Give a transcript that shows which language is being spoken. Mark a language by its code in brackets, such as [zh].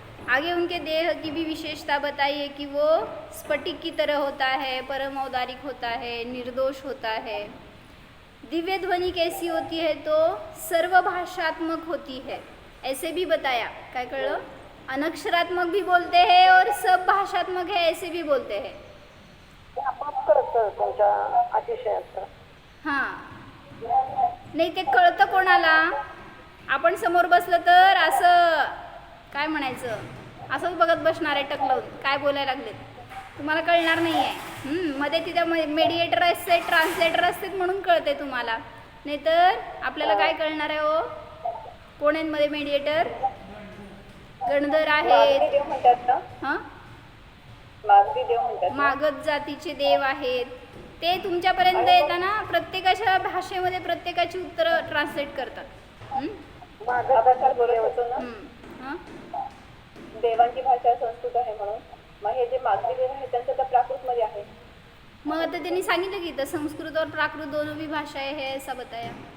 [hi] आगे उनके देह की भी विशेषता बताई है कि वो स्फटिक की तरह होता है, परम औदारिक होता है, निर्दोष होता है। दिव्य ध्वनि कैसी होती है? तो सर्वभाषात्मक होती है, ऐसे भी बताया। [mr] काय कळलं? [hi] अनक्षरात्मक भी बोलते हैं और सब भाषात्मक है ऐसे भी बोलते हैं। [mr] आपोआप कळतं त्यांच्या अतिशयाचं. हां, नाही ते कळतं कोणाला? आपण समोर बसलं तर असं काय म्हणायचं, असंच बघत बसणार आहे टक लावून, काय बोलायला लागलेत, तुम्हाला कळणार नाही आहे. मध्ये तिथं मेडिएटर असते, ट्रान्सलेटर असतात म्हणून कळते तुम्हाला, नाहीतर आपल्याला काय कळणार आहे? हो, कोण आहेत मध्ये मेडिएटर? गणधर आहेत. देव म्हणतात ना, हां, मागधी देव म्हणतात ना. मागध जातीचे देव आहेत, ते तुमच्यापर्यंत येताना प्रत्येकाच्या भाषेमध्ये प्रत्येकाची उत्तरं ट्रान्सलेट करतात. मागधाकार बरोबर होतो ना. हां, देवांची भाषा संस्कृत आहे म्हणून. मग हे जे मागधी देव आहे त्यांचं तर प्राकृत मध्ये आहे. मग आता त्यांनी सांगितलं की तर [hi] संस्कृत और प्राकृत दोनों भी भाषाएं है, ऐसा बताया।